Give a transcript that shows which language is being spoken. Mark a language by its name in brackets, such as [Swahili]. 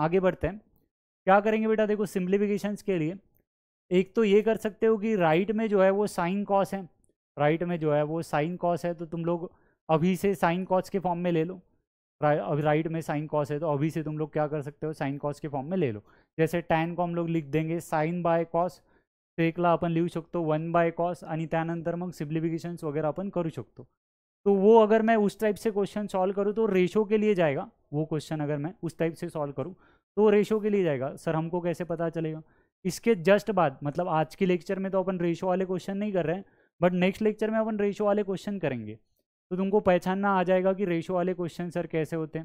[Hindi] आगे बढ़ते हैं, क्या करेंगे बेटा, देखो सिंप्लीफिकेशंस के लिए एक तो ये कर सकते हो कि राइट में जो है वो साइन कॉस है, राइट में जो है वो साइन कॉस है, तो तुम लोग अभी से साइन कॉस के फॉर्म में ले लो। अभी राइट में साइन कॉस है तो अभी से तुम लोग क्या कर सकते हो, साइन कॉस के फॉर्म में ले लो। जैसे टैन को हम लोग लिख देंगे साइन बाय कॉस, [Marathi] सेकला आपण लिहू शकतो 1 बाय कॉस, आणि त्यानंतर मग सिम्प्लिफिकेशन्स वगैरह अपन करू शकतो। [Hindi] तो वो अगर मैं उस टाइप से क्वेश्चन सॉल्व करूँ तो रेशो के लिए जाएगा, वो क्वेश्चन अगर मैं उस टाइप से सॉल्व करूँ तो रेशो के लिए जाएगा। सर हमको कैसे पता चलेगा, इसके जस्ट बाद, मतलब आज के लेक्चर में तो अपन रेशो वाले क्वेश्चन नहीं कर रहे हैं, बट नेक्स्ट लेक्चर में अपन रेशो वाले क्वेश्चन करेंगे, तो तुमको पहचानना आ जाएगा कि रेशो वाले क्वेश्चन सर कैसे होते हैं।